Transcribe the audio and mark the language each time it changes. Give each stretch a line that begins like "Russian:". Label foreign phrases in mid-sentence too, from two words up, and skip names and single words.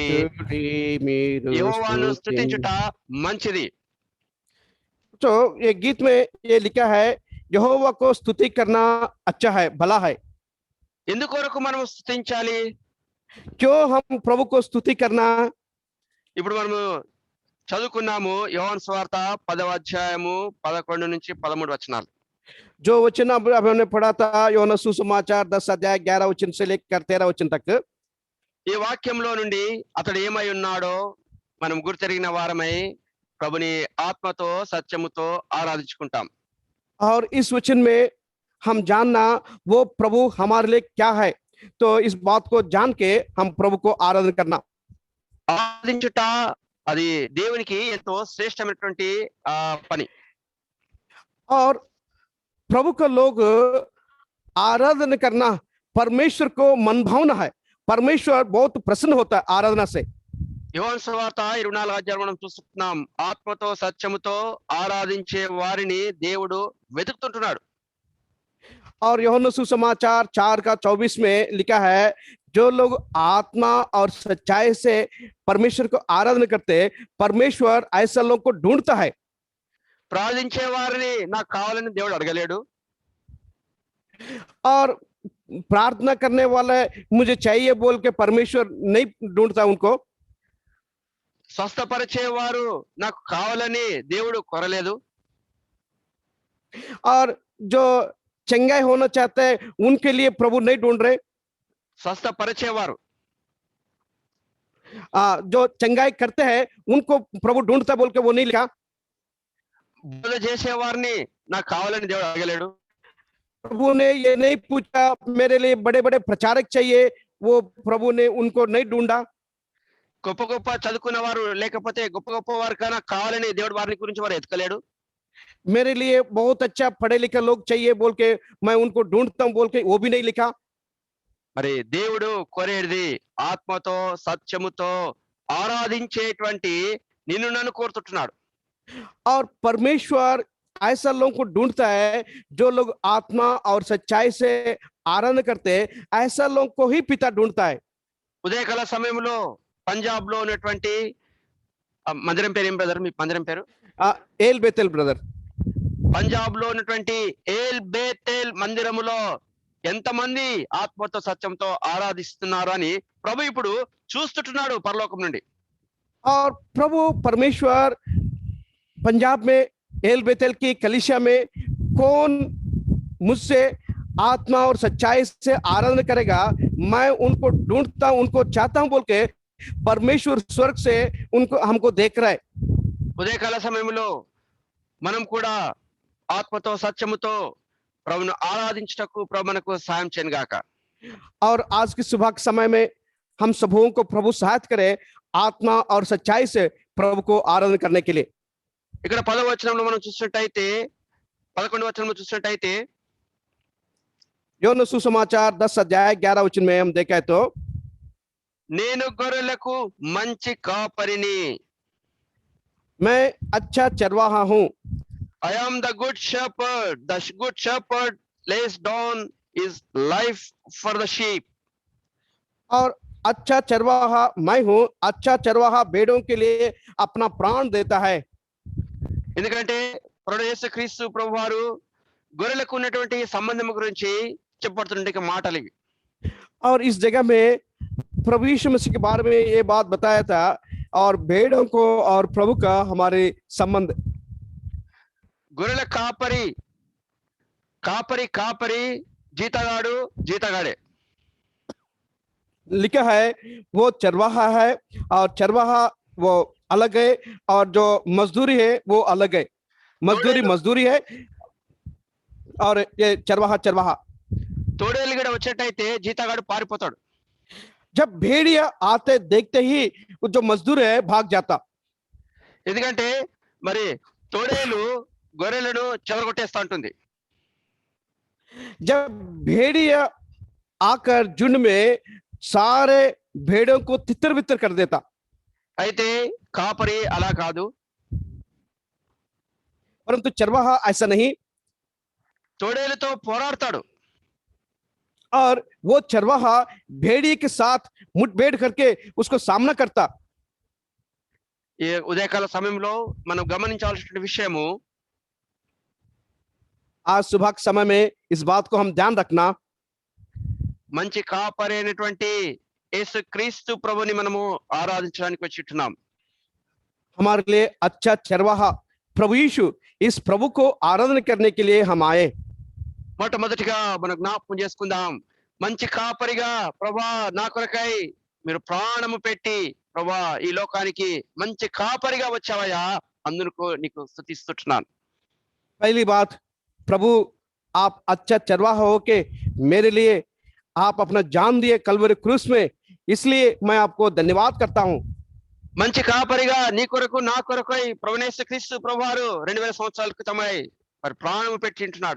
Hindi: स्तुति मेरो
Telugu: యెహోవాను
Hindi: स्तुति
Telugu: స్తుతించుట మంచిది.
Hindi: तो ये गीत में ये लिखा है यहोवा को स्तुति करना अच्छा है भला है
Telugu: ఎందుకొరకు మనం స్తుతించాలి?
Hindi: क्यों हम प्रभु को स्तुति करना
Telugu: ఇప్పుడు మనము చదువుకున్నాము యోహాను సువార్త 10వ అధ్యాయము 11 నుంచి 13 వచనాలు.
Hindi: जो वचन अब हमने पढ़ा था యోనా సుసమాచాर 10 अध्याय 11 वचन से लेकर 13 वचन तक
Telugu: ఈ వాక్యంలో నుండి అతడు ఏమై ఉన్నాడో మనం గుర్తెరిగిన వారమై ప్రభుని ఆత్మతో సత్యముతో ఆరాధించుకుంటాం.
Hindi: और इस वचन में हम जानना वो प्रभु हमारे लिए क्या है तो इस बात को जान के हम प्रभु को आराधना करना
Telugu: ఆరాధించుట అది దేవునికి ఎంతో శ్రేష్టమైనటువంటి పని.
Hindi: और प्रभु का लोग आराधना करना परमेश्वर को मनभावना है परमेश्वर बहुत प्रसन्न होता है आराधना से
Telugu: యోహాను సువార్త 24వ అధ్యాయం మనం చూస్తున్నాం, ఆత్మతో సత్యముతో ఆరాధించే వారిని దేవుడు వెతుకుతుంటున్నాడు.
Hindi: और यूहन्ना सुसमाचार 4 का 24 में लिखा है जो लोग आत्मा और सच्चाई से परमेश्वर को आराधना करते हैं परमेश्वर ऐसे लोगों को ढूंढता है
Telugu: ప్రార్థించే వారిని నాకు కావాలని దేవుడు అడగలేడు.
Hindi: और प्रार्थना करने वाले मुझे चाहिए बोल के परमेश्वर नहीं ढूंढता उनको
Telugu: స్వస్థపరిచేవారు నాకు కావాలని దేవుడు కోరలేదు.
Hindi: और जो चंगाई होना चाहते हैं उनके लिए प्रभु नहीं ढूंढ रहे
Telugu: స్వస్థపరిచేవారు
Hindi: जो चंगाई करते हैं उनको प्रभु ढूंढता बोल के वो नहीं लिखा
Telugu: బోధ చేసేవారిని నాకు కావాలని దేవుడు అడగలేడు.
Hindi: प्रभु ने ये नहीं पूछा मेरे लिए बड़े बड़े प्रचारक चाहिए वो प्रभु ने उनको नहीं ढूंढा
Telugu: గొప్ప గొప్ప చదువుకున్న వారు లేకపోతే గొప్ప గొప్ప వారు కన్నా కావాలని దేవుడు వారిని గురించి వారు ఎతకలేడు.
Hindi: मेरे लिए बहुत अच्छा पढ़े लिखे लोग चाहिए बोल के मैं उनको ढूंढता हूँ बोल के वो भी नहीं लिखा
Telugu: మరి దేవుడు కోరేది ఆత్మతో సత్యముతో ఆరాధించేటువంటి నిన్ను నన్ను కోరుతుంటున్నాడు.
Hindi: और परमेश्वर ऐसा लोगों को ढूंढता है जो लोग आत्मा और सच्चाई से आराधना करते हैं ऐसा लोगों को ही पिता ढूंढता है
Telugu: ఉదయకాల సమయంలో పంజాబ్ లో ఉన్నటువంటి మందిరం పేరు ఏం బ్రదర్? మీ మందిరం పేరు?
Hindi: एल बेतेल ब्रदर
Telugu: పంజాబ్ లో ఉన్నటువంటి ఏల్ బేతేల్ మందిరములో ఎంతమంది ఆత్మతో సత్యంతో ఆరాధిస్తున్నారు అని ప్రభు ఇప్పుడు చూస్తుంటున్నాడు పరలోకం నుండి.
Hindi: और प्रभु परमेश्वर पंजाब में एल बेतेल की कलीसिया में कौन मुझसे आत्मा और सच्चाई से आराधना करेगा, मैं उनको ढूंढता हूं, उनको चाहता हूं बोल के परमेश्वर स्वर्ग से उनको हमको देख रहा है।
Telugu: ఉదయకాల సమయంలో మనం కూడా ఆత్మతో సత్యముతో ప్రభును ఆరాధించుటకు ప్రభు మనకు సాయం చేయను గాక.
Hindi: और आज की सुबह के समय में हम सबों को प्रभु सहायता करे आत्मा और सच्चाई से प्रभु को आराधना करने के लिए।
Telugu: ఇక్కడ 10వ వచనంలో మనం చూసినట్టయితే 11వ వచనంలో చూసినట్టయితే
Hindi: యోన सुसमाचार 10 अध्याय 11 वचन में हम देखें तो
Telugu: నేను గొర్రెలకు మంచి కాపరిని,
Hindi: मैं अच्छा चरवाहा हूं।
English: I am the good shepherd. The good shepherd lays down his life for the sheep.
Hindi: और अच्छा चरवाहा मैं हूं। अच्छा चरवाहा भेड़ों के लिए अपना प्राण देता है।
Telugu: ఎందుకంటే ప్రభు యేసుక్రీస్తు ప్రభువారు గొర్రెలకు ఉన్నటువంటి సంబంధం గురించి చెప్పబడుతున్న మాటలు ఇవి.
Hindi: और इस जगह में प्रभु यीशु मसीह के बारे में ये बात बताया था और भेड़ों को और प्रभु का हमारे संबंध।
Telugu: గొర్రెల కాపరి కాపరి కాపరి, జీతగాడు జీతగాడే.
Hindi: लिखा है वो चरवाहा है और चरवाहा वो अलग है और जो मजदूरी है वो अलग है। मजदूरी मजदूरी है और ये चरवाहा चरवाहा।
Telugu: తోడేలు కూడా వచ్చేటైతే జీతగాడు పారిపోతాడు.
Hindi: जब भेड़िया आते देखते ही वो जो मजदूर है भाग जाता।
Telugu: ఎందుకంటే మరి తోడేలు గొర్రెలను చెదరగొట్టేస్తా ఉంటుంది.
Hindi: जब भेड़िया आकर झुंड में सारे भेड़ों को तितर बितर कर देता।
Telugu: అయితే కాపరి అలా కాదు.
Hindi: परंतु चरवाहा ऐसा नहीं।
Telugu: తోడేలుతో పోరాడతాడు.
Hindi: और वो चरवाहा भेड़िए के साथ मुठभेड़ करके उसको सामना करता।
Telugu: ఈ ఉదయకాల సమయంలో మనం గమనించాల్సిన విషయము,
Hindi: आज सुबह के समय में इस बात को हम ध्यान रखना,
Telugu: మంచి కాపరి అయినటువంటి యేసుక్రీస్తు ప్రభుని మనము ఆరాధించడానికి వచ్చిట్టున్నాం.
Hindi: हमारे लिए अच्छा चरवाहा प्रभु यीशु, इस प्रभु को आराधना करने के लिए हम आए।
Telugu: మొట్టమొదటిగా మనం జ్ఞాపకం చేసుకుందాం, మంచి కాపరిగా ప్రభా నా కొరకై మీరు ప్రాణము పెట్టి ప్రభా ఈ లోకానికి మంచి కాపరిగా వచ్చావయ్యా, అందుకు నీకు స్తుతిస్తున్నాను.
Hindi: पहली बात, प्रभु आप अच्छा चरवाहा हो के मेरे लिए आप अपना जान दिए कलवरी क्रूस में, इसलिए मैं आपको धन्यवाद करता हूं।
Telugu: మంచి కాపరిగా నీ కొరకు నా కొరకై ప్రభునేశ్వరీస్తు ప్రభువారు 2000 సంవత్సరాల క్రితమై మరి ప్రాణము పెట్టి ఉంటున్నాడు.